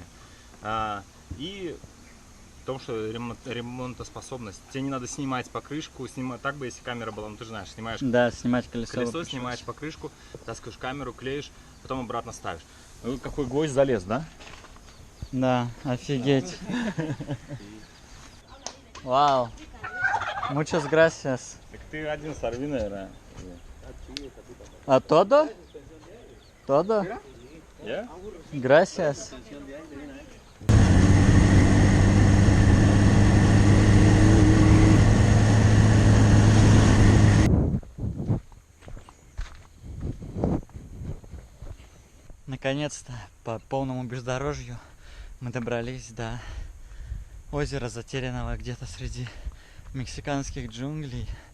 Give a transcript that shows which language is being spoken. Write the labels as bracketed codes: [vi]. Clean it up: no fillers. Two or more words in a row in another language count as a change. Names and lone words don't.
[ru] И в том, что ремонтоспособность. Тебе не надо снимать покрышку, так бы, если камера была, ну ты же знаешь, снимаешь снимать колесо. Снимаешь покрышку, таскаешь камеру, клеишь, потом обратно ставишь. Ну, какой гвоздь залез, да? Да, офигеть. Вау. [es] Muchas gracias. [ru] Так ты один сорви, наверное. [es] А todo? Todo? [ru] Я? [es] Gracias. [ru] Наконец-то по полному бездорожью мы добрались до озера, затерянного где-то среди мексиканских джунглей.